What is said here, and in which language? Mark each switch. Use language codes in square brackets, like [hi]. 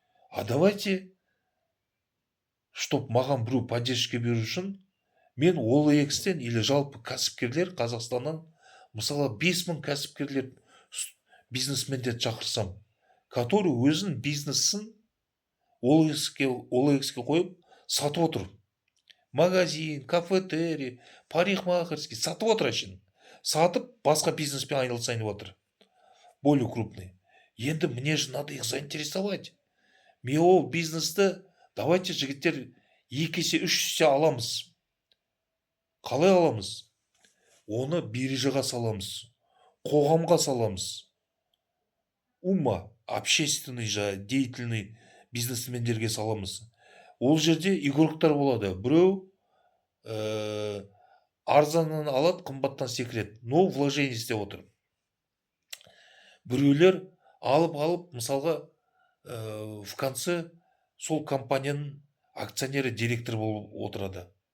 [ru] А давайте, чтоб [kk] маған біреу поддержка беру үшін, мен OLX-тен или жалпы кәсіпкерлер Қазақстаннан мысалы 5000 кәсіпкерлер, бизнесмендерді шақырсам, который өзінің бизнесін OLX-ке қойып сатып отыр. Магазин, кафетерий, парикмахерский сатып отыр әшейін. Сатып, басқа бизнеспен айналысайын деп отыр. [ru] Более крупный. Енді мне же надо их заинтересовать. [kk] Мен ол бизнесті, [ru] давайте [kk] жігіттер 2 есе 3 есе аламыз. Қалай аламыз? Оны биржаға саламыз. Қоғамға саламыз. Общественный деятельный бизнесмендерге саламыз. Ол жерде игроктар болады. Біреу арзаннан алады, қымбаттан секіреді. [ru] Но вложение [kk] істеп отыр. Біреулер алып, мысалға в конце сол компанияның акционері, директор болып отырады.